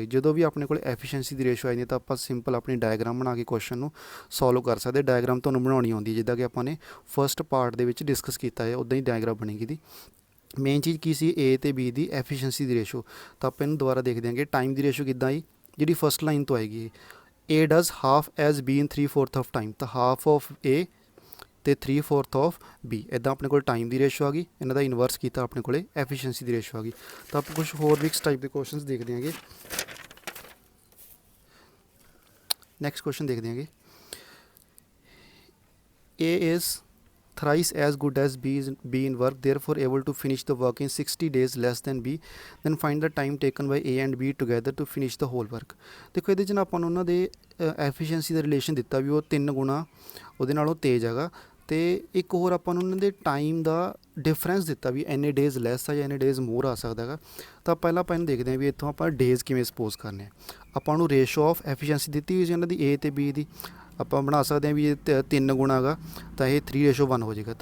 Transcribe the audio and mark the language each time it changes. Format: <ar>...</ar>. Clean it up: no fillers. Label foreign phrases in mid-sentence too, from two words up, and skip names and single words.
<pa>ਜਦੋਂ ਵੀ ਆਪਣੇ ਕੋਲ ਐਫੀਸ਼ੀਐਂਸੀ ਦੀ ਰੇਸ਼ੋ ਆਈ ਤਾਂ ਆਪਾਂ ਸਿੰਪਲ ਆਪਣੀ ਡਾਇਗਰਾਮ ਬਣਾ ਕੇ ਕੁਐਸਚਨ ਨੂੰ ਸੋਲਵ ਕਰ ਸਕਦੇ। ਡਾਇਗਰਾਮ ਤੁਹਾਨੂੰ ਬਣਾਉਣੀ ਆਉਂਦੀ ਹੈ, ਜਿੱਦਾਂ ਕਿ ਆਪਾਂ ਨੇ</pa> <en>first part</en> <pa>ਦੇ ਵਿੱਚ ਡਿਸਕਸ ਕੀਤਾ ਹੈ, ਉੱਦਾਂ ਹੀ ਡਾਇਗਰਾਮ ਬਣੇਗੀ ਦੀ। ਮੇਨ ਚੀਜ਼ ਕੀ ਸੀ, A ਅਤੇ B ਦੀ ਐਫੀਸ਼ੀਐਂਸੀ ਦੀ ਰੇਸ਼ੋ। ਤਾਂ ਆਪਾਂ ਇਹਨੂੰ ਦੁਬਾਰਾ ਦੇਖ ਦਿਆਂਗੇ, ਟਾਈਮ ਦੀ ਰੇਸ਼ੋ ਕਿੱਦਾਂ ਆਈ, ਜਿਹੜੀ</pa> <en>first line</en> <pa>ਤੋਂ ਆਏਗੀ,</pa> <en>A does half as B in 3/4 of time,</en> <pa>ਤਾਂ</pa> <en>half of A</en> <pa>ਅਤੇ</pa> <en>3/4 of B.</en> <pa>ਇੱਦਾਂ ਆਪਣੇ ਕੋਲ ਟਾਈਮ ਦੀ ਰੇਸ਼ੋ ਆ ਗਈ, ਇਹਨਾਂ ਦਾ ਇਨਵਰਸ ਕੀਤਾ, ਆਪਣੇ ਕੋਲ ਐਫੀਸ਼ੀਐਂਸੀ ਦੀ ਰੇਸ਼ੋ ਆ ਗਈ। ਤਾਂ ਆਪਾਂ ਕੁਛ ਹੋਰ ਵੀ ਇਸ ਟਾਈਪ ਦੇ ਕੁਐਸਚਨਸ ਦੇਖਦੇ ਹਾਂਗੇ। ਨੈਕਸਟ ਕੁਐਸਚਨ ਦੇਖਦੇ ਹਾਂਗੇ,</pa> <en>A is thrice as good as B in work, therefore able to finish the work in 60 days less than B, then find the time taken by A and B together to finish the whole work।</en> <pa>ਦੇਖੋ ਇਹਦੇ 'ਚ ਨਾ ਆਪਾਂ ਨੂੰ ਉਹਨਾਂ ਦੇ ਐਫੀਸ਼ੀਐਂਸੀ ਦਾ ਰਿਲੇਸ਼ਨ ਦਿੱਤਾ ਵੀ ਉਹ 3 ਗੁਣਾ ਉਹਦੇ ਨਾਲੋਂ ਤੇਜ਼ ਹੈਗਾ, ਅਤੇ ਇੱਕ ਹੋਰ ਆਪਾਂ ਨੂੰ ਉਹਨਾਂ ਦੇ ਟਾਈਮ ਦਾ ਡਿਫਰੈਂਸ ਦਿੱਤਾ ਵੀ ਇੰਨੇ</pa> <en>days less</en> <pa>ਆ ਜਾਂ ਇੰਨੇ</pa> <en>days more</en> <pa>ਆ ਸਕਦਾ ਹੈਗਾ। ਤਾਂ ਪਹਿਲਾਂ ਆਪਾਂ ਇਹਨੂੰ ਦੇਖਦੇ ਹਾਂ ਵੀ ਇੱਥੋਂ ਆਪਾਂ ਡੇਜ਼ ਕਿਵੇਂ ਸਪੋਜ਼ ਕਰਨੇ ਆ। ਆਪਾਂ ਨੂੰ</pa> <en>ratio of efficiency</en> <pa>ਦਿੱਤੀ ਹੋਈ ਸੀ ਇਹਨਾਂ ਦੀ A ਅਤੇ B ਦੀ, ਆਪਾਂ ਬਣਾ ਸਕਦੇ ਹਾਂ ਵੀ ਇਹ 3 ਗੁਣਾ ਹੈਗਾ ਤਾਂ ਇਹ 3:1 ਹੋ ਜਾਏਗਾ।</pa>